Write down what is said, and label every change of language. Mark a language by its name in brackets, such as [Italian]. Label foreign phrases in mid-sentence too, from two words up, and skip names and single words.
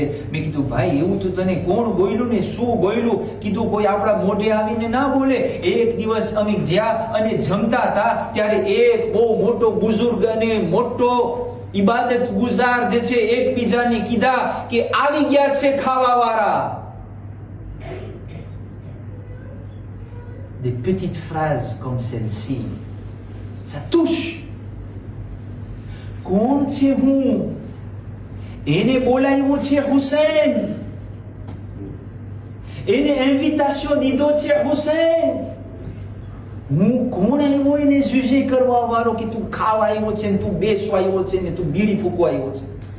[Gujarati] મેં કીધું ભાઈ એવું તો તને કોણ બોલ્યું ને શું બોલ્યું? કીધું કોઈ આપણા મોઢે આવીને ના બોલે. એક દિવસ અમે જ્યાં અને જમતા હતા ત્યારે એક બહુ મોટો બુઝુર્ગ અને મોટો ઇબાદત ગુજાર જે છે એકબીજાને કીધા કે આવી ગયા છે ખાવા વાળા. [French] Des petites phrases comme celle-ci, ça touche. [Gujarati] કોણ છે હું? એને બોલાવ્યો છે હુસૈન, એને ઇન્વિટેશન દીધો છે હુસૈન. હું કોણ આવ્યો એને જુજે કરવા વાળો કે તું ખાવા આવ્યો છે ને તું બેસવા આવ્યો છે ને તું બીડી ફૂંકવા આવ્યો છે?